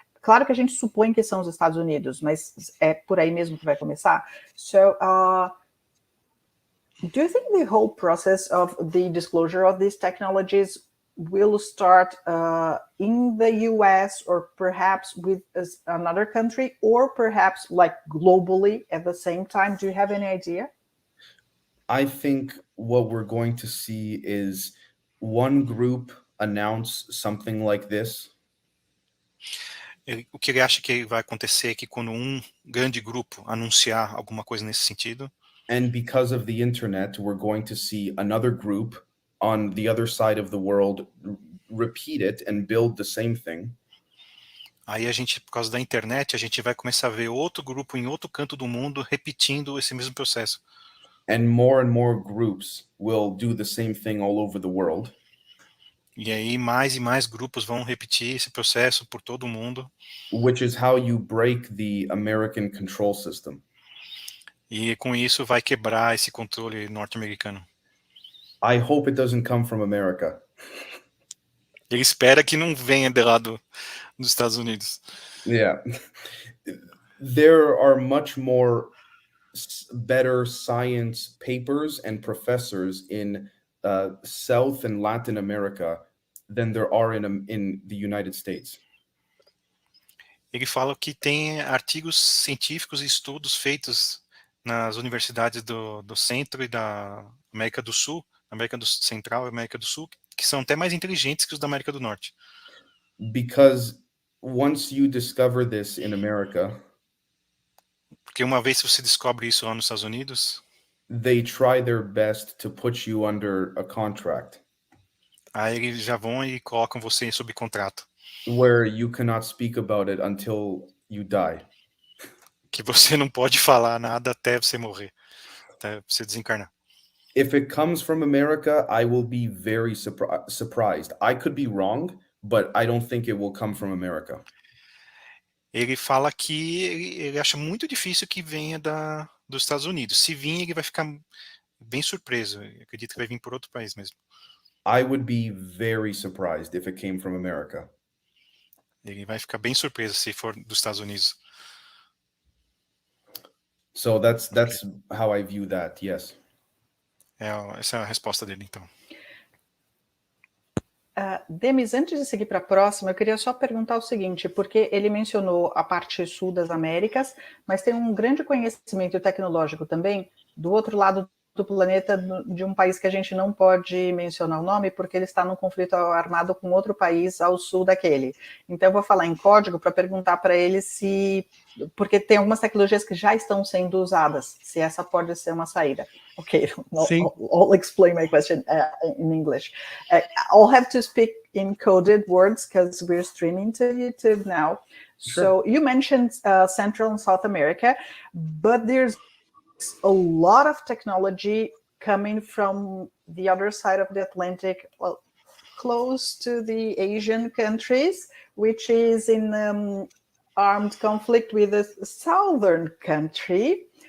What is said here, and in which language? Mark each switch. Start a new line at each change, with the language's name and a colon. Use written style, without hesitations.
Portuguese: Claro que a gente supõe que são os Estados Unidos, mas é por aí mesmo que vai começar?
English: So, do you think the whole process of the disclosure of these technologies will start in the US or perhaps with another country or perhaps like globally at the same time? Do you have any idea? I think what we're going to see is one group announce something like this.
Portuguese: O que ele acha que vai acontecer é que quando um grande grupo anunciar alguma coisa nesse sentido,
English: and because of the internet, we're going to see another group on the other side of the world repeat it and build the same thing.
Portuguese: Aí a gente, por causa da internet, a gente vai começar a ver outro grupo em outro canto do mundo repetindo esse mesmo processo.
English: And more groups will do the same thing all over the world.
Portuguese: E aí mais e mais grupos vão repetir esse processo por todo o mundo.
English: Which is how you break the American control system.
Portuguese: E com isso vai quebrar esse controle norte-americano.
English: I hope it doesn't come from America.
Portuguese: Ele espera que não venha de lá dos Estados Unidos.
English: Yeah. There are much more better science papers and professors in South and Latin America than there are in the United States.
Portuguese: Ele fala que tem artigos científicos e estudos feitos nas universidades do centro e da América do Sul, América do Central e América do Sul, que são até mais inteligentes que os da América do Norte.
English: Because once you discover this in America,
Portuguese: porque uma vez que você descobre isso lá nos Estados Unidos,
English: they try their best to put you under a contract
Portuguese: Aí eles já vão e colocam você sob contrato,
English: where you cannot speak about it until you die.
Portuguese: que você não pode falar nada até você morrer, até você desencarnar.
English: If it comes from America, I will be very surprised. I could be wrong, but I don't think it will come from America.
Portuguese: Ele fala que ele acha muito difícil que venha dos Estados Unidos. Se vir, ele vai ficar bem surpreso. Eu acredito que vai vir por outro país mesmo.
English: I would be very surprised if it came from America.
Portuguese: Ele vai ficar bem surpreso se for dos Estados Unidos.
English: So that's how I view that. Yes.
Portuguese: Essa é a resposta dele, então. Demis, antes de seguir para a próxima, eu queria só perguntar o seguinte, porque ele mencionou a parte sul das Américas, mas tem um grande conhecimento tecnológico também do outro lado do planeta, de um país que a gente não pode mencionar o nome, porque ele está num conflito armado com outro país ao sul daquele. Então eu vou falar em código para perguntar para ele se... Porque tem algumas tecnologias que já estão sendo usadas, se essa pode ser uma saída.
English: Okay, I'll explain my question in English. I'll have to speak in coded words because we're streaming to YouTube now. Sure. So you mentioned Central and South America, but there's a lot of technology coming from the other side of the Atlantic, well, close to the Asian countries, which is in armed conflict with a southern country.